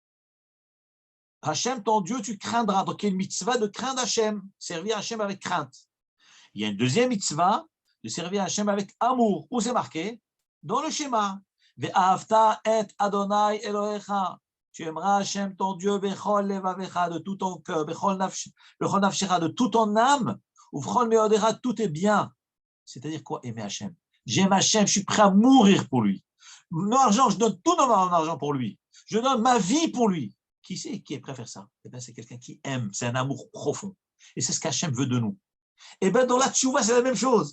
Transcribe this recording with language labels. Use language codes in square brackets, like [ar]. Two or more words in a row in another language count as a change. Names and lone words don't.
[fr] Hachem, ton Dieu, tu craindras. Donc il y a une mitzvah de craindre Hachem, servir Hachem avec crainte. Il y a une deuxième mitzvah de servir Hachem avec amour. Où c'est marqué? Dans le schéma. [he] ואהבת את אדוני אלוהיך. [fr] Tu aimeras Hachem, ton Dieu, [he] בכל לבבך, [fr] de tout ton cœur, [he] בכל נפשך, [fr] de toute ton âme, ou [he] בכל מאודך, [fr] tout est bien. C'est-à-dire quoi, aimer Hachem? J'aime Hachem, je suis prêt à mourir pour lui. Mon argent, je donne tout mon argent pour lui. Je donne ma vie pour lui. Qui c'est qui est prêt à faire ça? Eh bien, c'est quelqu'un qui aime, c'est un amour profond. Et c'est ce qu'Hachem veut de nous. Eh bien, dans la tchouva, c'est la même chose.